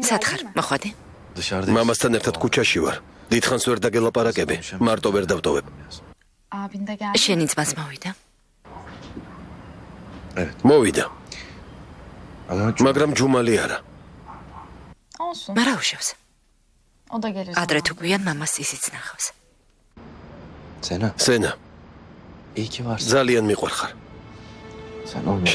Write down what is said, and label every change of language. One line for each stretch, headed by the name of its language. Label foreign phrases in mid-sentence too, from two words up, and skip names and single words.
Georgian: სად
Turkish: geldin
Georgian: ხარ?
Turkish: mi?
Georgian: მოხვედი?
Turkish: Dışarıda.
Georgian: მამასთან ერთად ქუჩაში ვარ. დიდხანს ვერ დაგელაპარაკები. მარტო ვერ დავტოვებ.
Turkish: Abin de geldi.
Georgian: შენი ძმაც მოვიდა. მოვიდა,
Turkish: Ama
Georgian: მაგრამ ჯუმალი არა.
Turkish: Olsun.
Georgian: მაგრამ უშავს.
Turkish: O da gelir.
Georgian: ადრე
Turkish: zamanla.
Georgian: თუ გვიან მამას ისიც ნახავს.
Turkish: Sena,
Georgian: სენა,
Turkish: iyi ki varsın.
Georgian: ძალიან მიყვარხარ.
Turkish: Sen olma.